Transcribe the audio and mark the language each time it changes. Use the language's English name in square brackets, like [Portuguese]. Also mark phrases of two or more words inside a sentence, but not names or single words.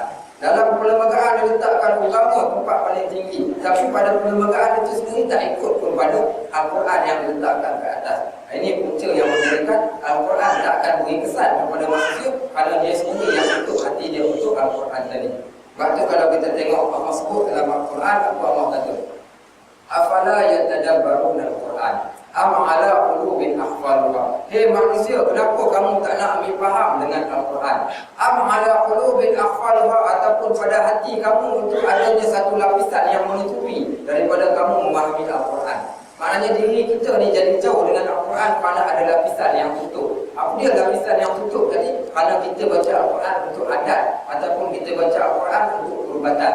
[Malay] Dalam perlembagaan diletakkan agama tempat paling tinggi, tapi pada perlembagaan itu sendiri tak ikut pun pada Al-Quran yang diletakkan ke atas. Ini punca yang menjadikan Al-Quran tak akan beri kesan kepada manusia kerana dia sendiri yang tutup hati dia untuk Al-Quran tadi. Sebab tu kalau kita tengok Allah sebut dalam Al-Quran, apa Allah kata? [Arabic] أفلا يتدبرون القرآن أم على قلوب أقفالها. [Malay] Hei manusia, kenapa kamu tak nak ambil faham dengan Al-Quran? [Arabic] أم على قلوب أقفالها, [Malay] ataupun pada hati kamu untuk adanya satu lapisan yang menutupi daripada kamu memahami Al-Quran. Maknanya diri kita ni jadi jauh dengan Al-Quran kerana ada lapisan yang tutup. Apa dia lapisan yang tutup tadi? Kerana kita baca Al-Quran untuk adat, ataupun kita baca Al-Quran untuk perubatan.